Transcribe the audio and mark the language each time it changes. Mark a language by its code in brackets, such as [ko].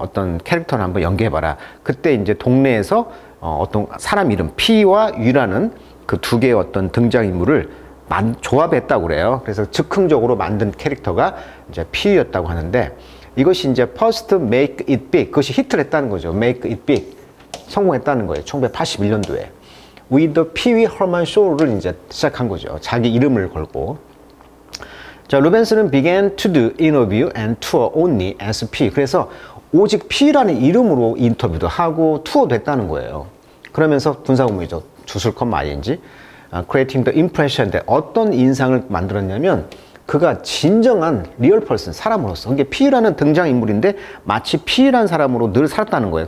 [ko] 어떤 캐릭터를 한번 연기해봐라. 그때 이제 동네에서 어떤 사람 이름 P와 U라는 그 두 개의 어떤 등장인물을 조합했다고 그래요. 그래서 즉흥적으로 만든 캐릭터가 이제 P였다고 하는데 이것이 이제 [en] first make it big, [ko] 그것이 히트를 했다는 거죠. [en] make it big, [ko] 성공했다는 거예요. 1981년도에 [en] with the Pee-wee Herman show [ko] 를 이제 시작한 거죠. 자기 이름을 걸고. [en] 자, 루벤스는 began to do interview and tour only as P. [ko] 그래서 오직 P라는 이름으로 인터뷰도 하고 투어도 했다는 거예요. 그러면서 분사구문이죠. 주술컷 말인지 [en] creating the impression that [ko] 어떤 인상을 만들었냐면 그가 진정한 리얼 펄슨, 사람으로서. 이게 P라는 등장인물인데 마치 P라는 사람으로 늘 살았다는 거예요.